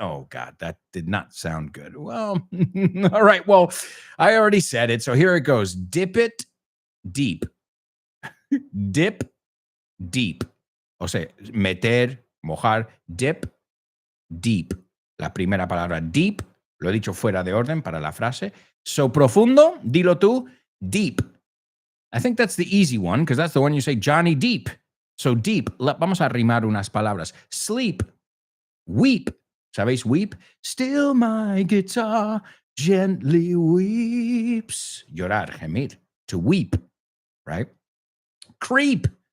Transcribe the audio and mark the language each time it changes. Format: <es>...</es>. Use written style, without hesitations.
<en>Oh, God, that did not sound good. Well, all right. Well, I already said it. So here it goes. Dip it deep. Dip deep.</en> <es>O sea, meter, mojar,</es> <en>dip deep.</en> <es>La primera palabra, deep. Lo he dicho fuera de orden para la frase. So profundo, dilo tú, deep.</es> <en>I think that's the easy one because that's the one you say, Johnny Deep. So deep.</en> <es>Vamos a rimar unas palabras.</es> <en>Sleep. Weep.</en> <es>¿Sabéis weep?</es> <en>Still my guitar gently weeps.</en> <es>Llorar, gemir.</es> <en>To weep, right? Creep.</en>